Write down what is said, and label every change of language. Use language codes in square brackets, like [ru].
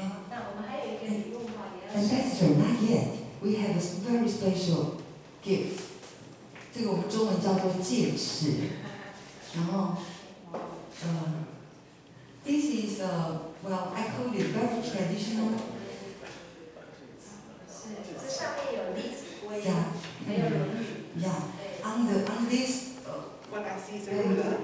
[zh] 那我们还有一个礼物也要。 [en] Ambassador, not yet. We have a very special gift. [zh] 这个我们中文叫做戒尺。然后 [en] this is well, I call it very traditional. [zh] 是，这上面有《弟子规》， [en] Yeah. [zh] 还有《论语》。 [en] Yeah. On this. What I see is a ruler.